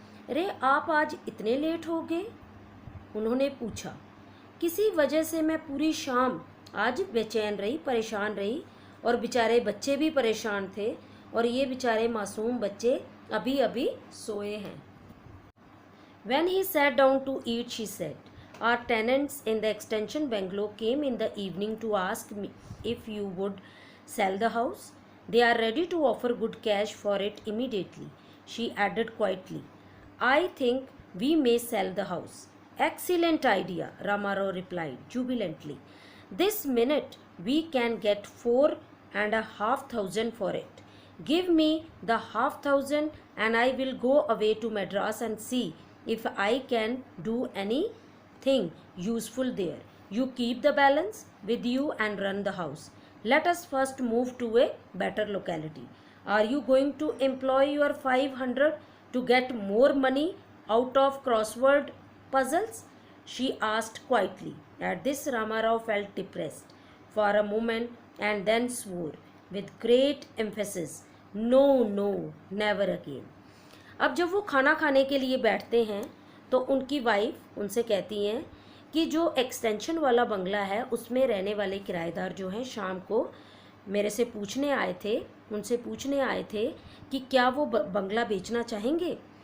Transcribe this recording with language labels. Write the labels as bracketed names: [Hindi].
[Hindi] अरे आप आज इतने लेट हो गए? उन्होंने पूछा। किसी वजह से मैं पूरी शाम आज बेचैन रही, परेशान रही और बेचारे बच्चे भी परेशान थे और ये बेचारे मासूम बच्चे अभी अभी सोए हैं। [English] When he sat down to eat, she said, our tenants in the extension bungalow came in the evening to ask me if you would sell the house. They are ready to offer good cash for it immediately. She added quietly, I think we may sell the house. Excellent idea, Ramarao replied jubilantly. This minute we can get 4,500 for it. Give me the 500 and I will go away to Madras and see if I can do anything useful there. You keep the balance with you and run the house. Let us first move to a better locality. Are you going to employ your 500 to get more money out of crossword puzzles? She asked quietly. At this, Ramarao felt depressed for a moment and then swore with great emphasis, No, no, never again. [Hindi] अब जब वो खाना खाने के लिए बैठते हैं तो उनकी वाइफ उनसे कहती हैं कि जो एक्सटेंशन वाला बंगला है उसमें रहने वाले किराएदार जो हैं शाम को मेरे से पूछने आए थे, उनसे पूछने आए थे कि क्या वो बंगला बेचना चाहेंगे।